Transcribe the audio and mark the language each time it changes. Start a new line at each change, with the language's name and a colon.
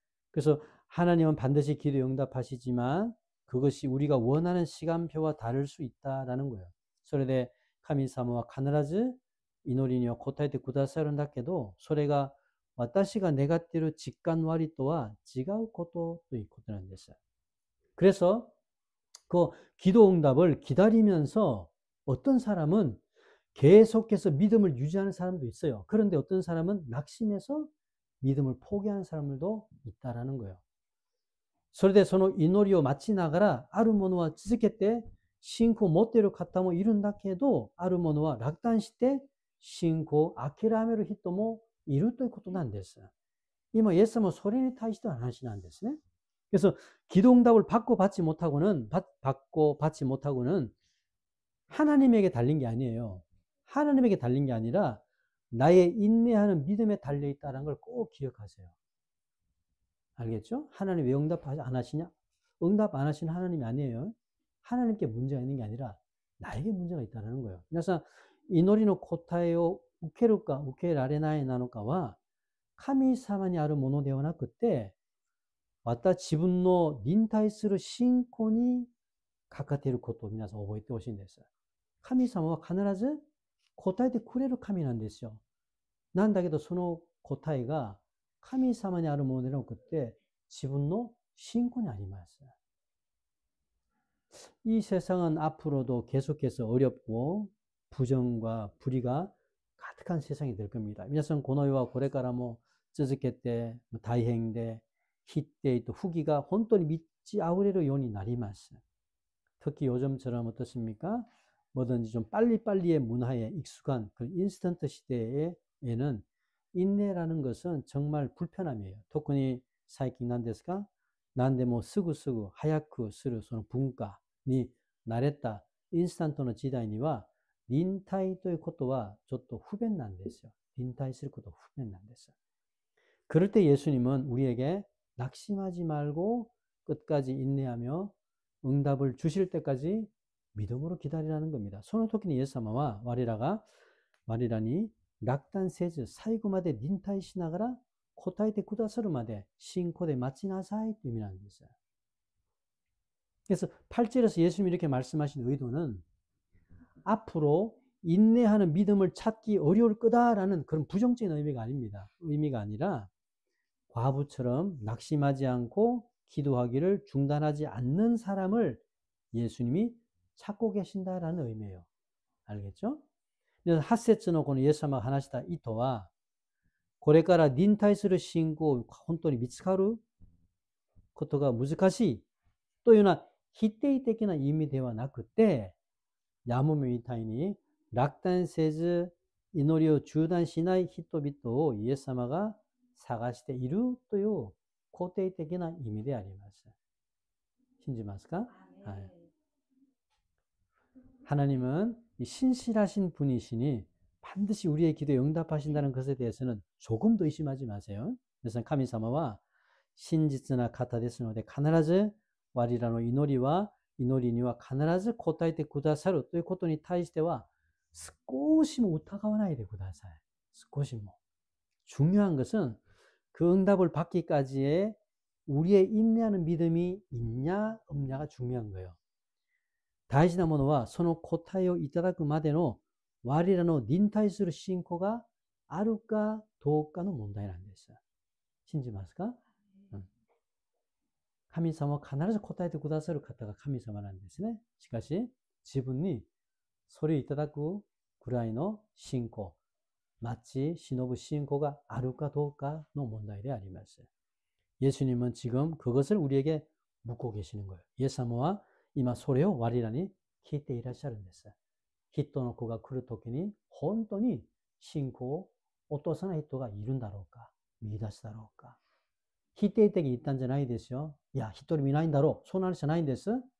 Korean: 그래서 하나님은 반드시 기도에 응답하시지만 그것이 우리가 원하는 시간표와 다를 수 있다라는 거예요.
Japanese: それで神様は必ず祈りには答えてくださるんだけど、それが私が願っている時間割とは違うことということなんです。
Korean: 그래서 그 기도 응답을 기다리면서 어떤 사람은 계속해서 믿음을 유지하는 사람도 있어요. 그런데 어떤 사람은 낙심해서 믿음을 포기하는 사람들도 있다라는 거예요.
Japanese: それでその祈りを待ちながらあるものは続けて信仰を持っている方もいるんだけど、あるものは落胆して信仰を諦める人もいるということなんです。今イエス様はそれに対しての話なんですね。
Korean: 그래서 기도 응답을 받고 받지 못하고는 하나님에게 달린 게 아니에요. 하나님에게 달린 게 아니라 나의 인내하는 믿음에 달려 있다는 걸 꼭 기억하세요. 알겠죠? 하나님 왜 응답 안 하시냐? 응답 안 하시는 하나님이 아니에요. 하나님께 문제가 있는 게 아니라 나에게 문제가 있다는 거예요. 그래서
Japanese: 祈りの答えを受けるか受けられないなのかは神様にあるものではなくて、また自分の忍耐する信仰にかかっていることを皆さん覚えてほしいんです。神様は必ず答えてくれる神なんですよ。なんだけどその答えが神様にあるものではなくて自分の信仰にあります。
Korean: 이 세상은 앞으로도 계속해서 어렵고 부정과 불의가 가득한 세상이 될 겁니다.
Japanese: 皆さんこの世はこれからも続けて大変で否定と不義が本当に満ち溢れるようになります。
Korean: 특히 요즘처럼 어떻습니까? 뭐든지 좀 빨리빨리의 문화에 익숙한 그 인스턴트 시대에는 인내라는 것은 정말 불편함이에요. 특히
Japanese: 最近なんですか? 何でもすぐすぐ早くするその文化に慣れたインスタントの時代には忍耐ということはちょっと不便なんですよ。忍耐すること不便なんです。
Korean: 그럴 때 예수님은 우리에게 낙심하지 말고 끝까지 인내하며 응답을 주실 때까지 믿음으로 기다리라는 겁니다.
Japanese: その時にイエス様は我らに落胆せず最後まで忍耐しながら答えてくださるまで信仰で待ちなさいという意味なんです。
Korean: 그래서 8절에서 예수님이 이렇게 말씀하신 의도는 앞으로 인내하는 믿음을 찾기 어려울 거다라는 그런 부정적인 의미가 아닙니다. 의미가 아니라 과부처럼 낙심하지 않고 기도하기를 중단하지 않는 사람을 예수님이 찾고 계신다라는 의미예요. 알겠죠?
Japanese: 그래서 하세츠노この イエス様が話した意図はこれから忍耐する信仰を本当に見つかることが難しいというような否定的な意味ではなくて、やもめみたいに落胆せず祈りを中断しない人々をイエス様が探しているという肯定的な意味であります。信じますか？はい。
Korean: 하나님은 신실하신 분이시니 반드시 우리의 기도에 응답하신다는 것에 대해서는 조금도 의심하지 마세요. 그래서
Japanese: 카미사마와 신지스나 카타ですので必ず我らの祈りには必ず答えてくださるということに対しては少しも疑わないでください. 少しも.
Korean: 중요한 것은 그 응답을 받기까지의 우리의 인내하는 믿음이 있냐 없냐가 중요한 거예요.
Japanese: 大事なものはその答えをいただくまでの我らの忍耐する信仰があるかどうかの問題なんです。信じますか？神様は必ず答えてくださる方が神様なんですね。しかし自分にそれをいただくくらいの信仰、待ち忍ぶ信仰があるかどうかの問題であります。
Korean: 예수님은 지금 그것을 우리에게 묻고 계시는 거예요. 예수님은
Japanese: 今それを我らに聞いていらっしゃるんです。人の子が来るときに本当に信仰を落とさない人がいるんだろうか、見出すだろうか。否定的に言ったんじゃないですよ。いや、一人見ないんだろう。そんな話じゃないんです。